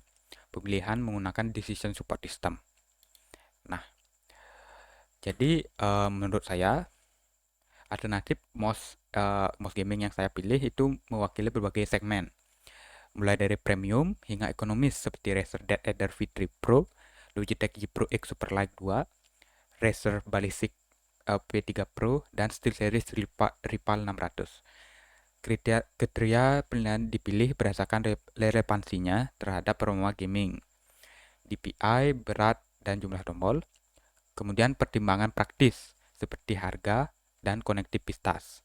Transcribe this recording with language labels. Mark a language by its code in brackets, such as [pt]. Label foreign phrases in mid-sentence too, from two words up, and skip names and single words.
[id] Pemilihan menggunakan [en] decision support system. [id] Nah, jadi menurut saya alternatif [en] mouse gaming [id] yang saya pilih itu mewakili berbagai segmen, mulai dari premium hingga ekonomis seperti Razer Dead Adder V3 Pro, Logitech G Pro X Superlight 2, Razer Ballistic P3 Pro, dan SteelSeries Rival 600. Kriteria pilihan dipilih berdasarkan relevansinya terhadap performa gaming, DPI, berat, dan jumlah tombol. Kemudian pertimbangan praktis seperti harga dan konektivitas.